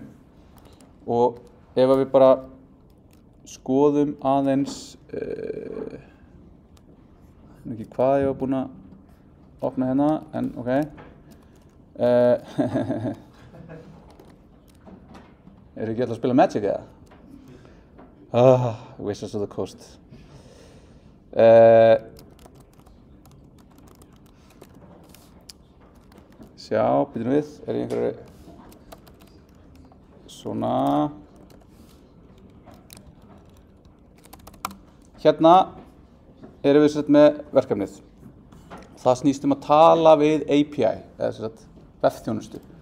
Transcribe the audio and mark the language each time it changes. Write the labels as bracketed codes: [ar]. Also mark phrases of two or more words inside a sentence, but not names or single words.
[is] Og ef við bara skoðum aðeins, ekki hvað ég var búinn að opna hérna, en ok. Er ekki alltaf að spila Magic eða? Wizards of the Coast. sjá, býtum við, ég einhverju svona. Hérna erum við sett með verkefnið. Það snýst að tala við API, eða sett vefþjónustu.